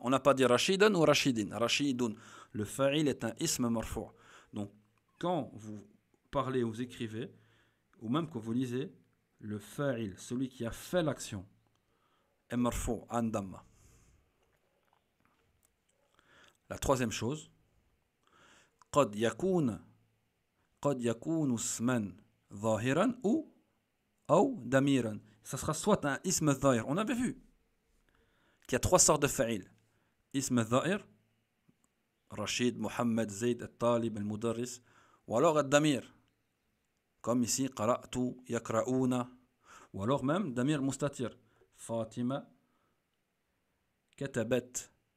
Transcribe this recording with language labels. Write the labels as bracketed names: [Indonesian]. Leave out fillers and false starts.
[French] On n'a pas dit rashidan ou rashidin. Rashidun. Le fa'il est un ism marfou'. Donc quand vous parlez ou vous écrivez, ou même quand vous lisez, le fa'il, celui qui a fait l'action, est marfou' an damma. La troisième chose, [Arabic] قد يكون اسما ظاهرا أو دميرا. [French] Ça sera soit un ism dhahir. On avait vu qu'il y a trois sortes de fa'il. Ism dhahir, Rachid, Mohammed, Zayd, Al-Talib, Al-Mudarris, ou alors Al-Damir, comme ici, Qara'tu, Yakra'una, ou alors même Damir Mustatir, Fatima, Katabat.